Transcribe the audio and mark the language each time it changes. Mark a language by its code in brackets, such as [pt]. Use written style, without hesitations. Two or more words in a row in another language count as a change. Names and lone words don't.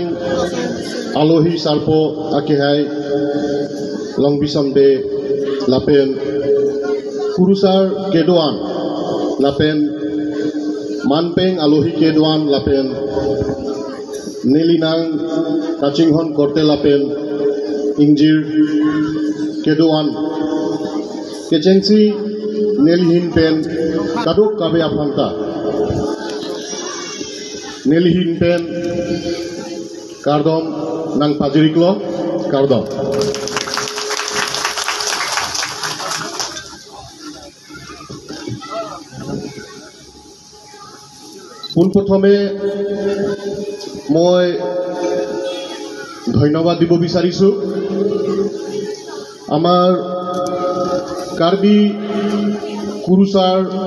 [mjw] Alohi Salpo Akehai Long Bisonde Lapen Kurusar Kedoan Lapen Manpeng Alohi Kedoan Lapen Nelinang Kachinghon Korte Lapen Ingjir Kedoan Kejai Nelihin Pen Kaduk Kabe Afanta Nelihin Pen Kardom Nang Pajiriklo Kardom [as] পোনপ্ৰথমে মই ধন্যবাদ দিব বিচাৰিছো আমাৰ কাৰ্বি কুৰুচাৰ